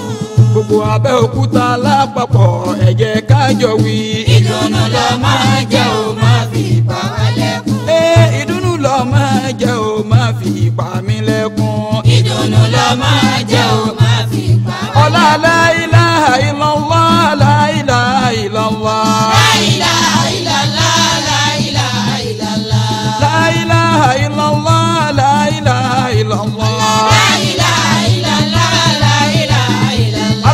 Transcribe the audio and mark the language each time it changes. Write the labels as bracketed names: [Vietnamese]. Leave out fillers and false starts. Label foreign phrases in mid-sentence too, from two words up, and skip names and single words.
[Yoruba] gbogbo Abẹ́òkúta lápapọ̀ ẹ jẹ́ ká jọ wí. ìdùnnú ló máa jẹ́ ó máa fi pa wá lẹ́kún. ìdùnnú ló máa jẹ́ ó máa fi pa mí lẹ́kún. ìdùnnú ló máa jẹ́ ó máa fi pa wá lẹ́kún. [Arabic] ọlá لا إله إلا الله لا إله إلا الله. لا إله إلا الله، لا إله إلا الله. لا إله إلا الله لا إله إلا الله. لا إله إلا الله، لا إله إلا الله.